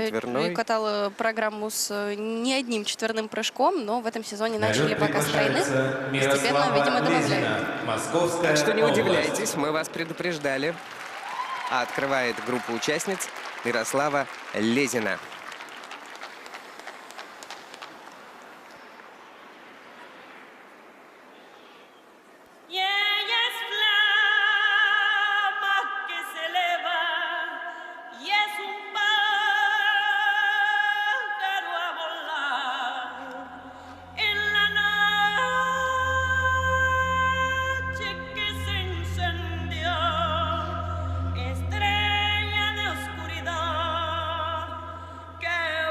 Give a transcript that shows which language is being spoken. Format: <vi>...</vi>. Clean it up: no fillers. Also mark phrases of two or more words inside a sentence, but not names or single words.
<ru>четверной. катала программу с не одним четверным прыжком, но в этом сезоне На начали лед пока с тройных. приглашается Постепенно, видимо, Мирослава добавляют. Лезина, Московская Так что не область. удивляйтесь, мы вас предупреждали. А открывает группа участниц Мирослава Лезина.</ru> <es>Y ella es flama que se eleva y es un pájaro a volar en la noche que se incendió, estrella de oscuridad que</es>